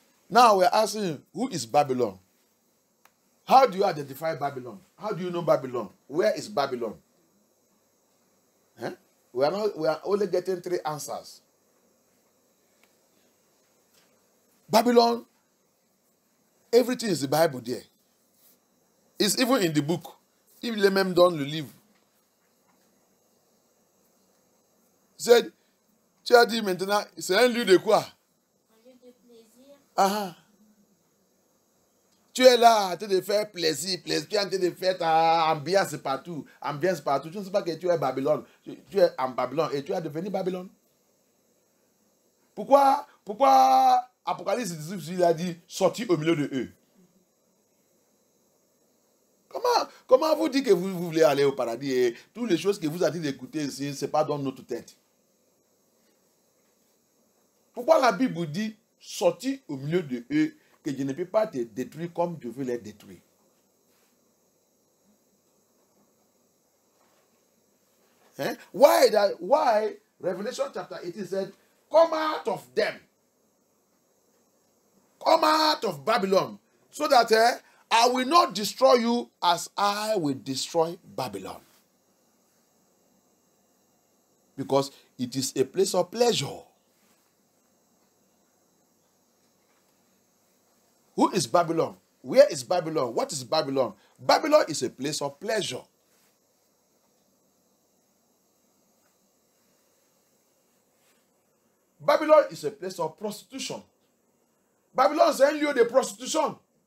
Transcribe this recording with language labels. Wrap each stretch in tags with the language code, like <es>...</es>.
<en>Now we're asking, who is Babylon? How do you identify Babylon? How do you know Babylon? Where is Babylon? We are only getting 3 answers. Babylon, everything is the Bible there. It's even in the book.</en> <fr>Il est même dans le livre. Tu as dit maintenant, c'est un lieu de quoi? Un lieu de plaisir. Tu es là en train de faire plaisir. Tu es en train de faire ta ambiance partout. Tu ne sais pas que tu es Babylone. Tu es en Babylone et tu as devenu Babylone. Pourquoi Apocalypse 18, il a dit sortir au milieu de eux? Comment vous dites que vous voulez aller au paradis et toutes les choses que vous avez dit d'écouter ici, ce n'est pas dans notre tête? Pourquoi la Bible dit sortir au milieu de eux, que je ne peux pas te détruire comme je veux les détruire?</fr> <en>Why Revelation chapter 18 said, come out of them. Come out of Babylon, so that I will not destroy you as I will destroy Babylon. Because it is a place of pleasure. Who is Babylon? Where is Babylon? What is Babylon? Babylon is a place of pleasure. Babylon is a place of prostitution.</en> <fr>Babylon, c'est un lieu de prostitution.</fr>